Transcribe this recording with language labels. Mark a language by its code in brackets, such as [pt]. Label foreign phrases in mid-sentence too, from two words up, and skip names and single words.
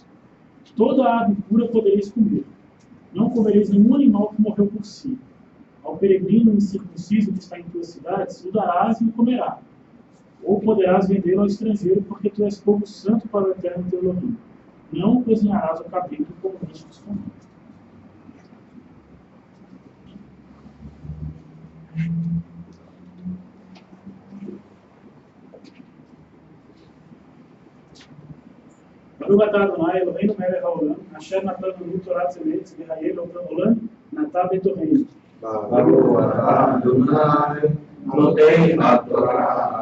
[pt] Toda ave pura podereis comer. Não comereis nenhum animal que morreu por si. Ao peregrino incircunciso que está em tuas cidades, o darás e o comerá. Ou poderás vendê-lo ao estrangeiro, porque tu és povo santo para o eterno teu Elohim. Não cozinharás o cabrito como bicho dos comuns. [he] ברוך אתה אדוני אלוהינו מלך העולם אשר נתן לנו תורת אמת וחיי לעולם נטע בתוכנו. ברוך אתה אדוני אלוהינו תורה.